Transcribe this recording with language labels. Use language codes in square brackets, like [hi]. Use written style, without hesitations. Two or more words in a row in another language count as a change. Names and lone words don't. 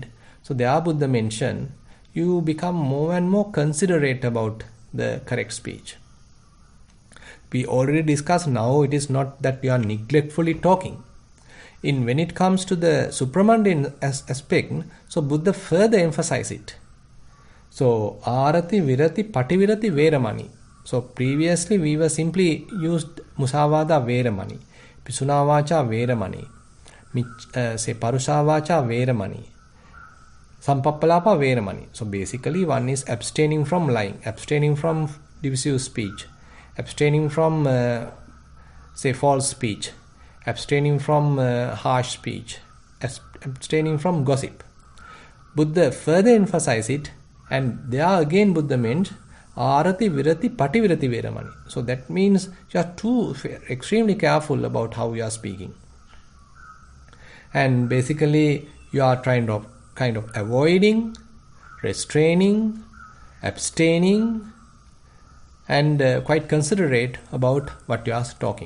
[en] So there Buddha mentioned, you become more and more considerate about the correct speech. We already discussed, now it is not that you are neglectfully talking. When it comes to the supramundane aspect, so Buddha further emphasizes it. So arati, [pi] virati, pativirati, veramani. [en] So previously we were simply used [pi] musavada veramani, pisuna vacha veramani, parusa vacha veramani, sampappalapa veramani. [en] So basically one is abstaining from lying, abstaining from divisive speech, abstaining from false speech, abstaining from harsh speech, abstaining from gossip. Buddha further emphasizes it, and there again Buddha meant arati, [pi] virati, pativirati veramani. [en] So that means you are extremely careful about how you are speaking. And basically you are kind of avoiding, restraining, abstaining, and quite considerate about what you are talking.